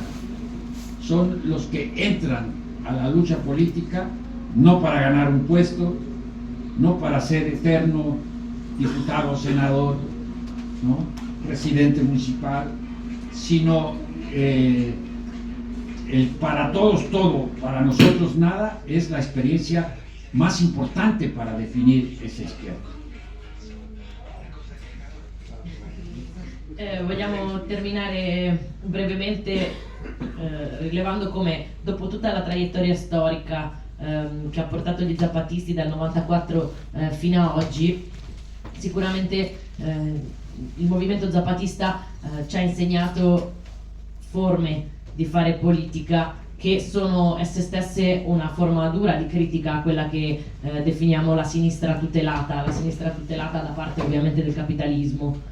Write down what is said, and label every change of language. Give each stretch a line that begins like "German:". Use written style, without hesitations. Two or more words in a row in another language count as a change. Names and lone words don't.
Spanish: Son los que entran a la lucha política no para ganar un puesto, no para ser eterno diputado o senador, ¿no?, presidente municipal, sino el para todos todo, para nosotros nada, es la experiencia más importante para definir esa izquierda.
Italian: Vogliamo terminare brevemente rilevando come dopo tutta la traiettoria storica che ha portato gli zapatisti dal 94 fino a oggi, sicuramente il movimento zapatista ci ha insegnato forme di fare politica che sono esse stesse una forma dura di critica a quella che definiamo la sinistra tutelata da parte ovviamente del capitalismo.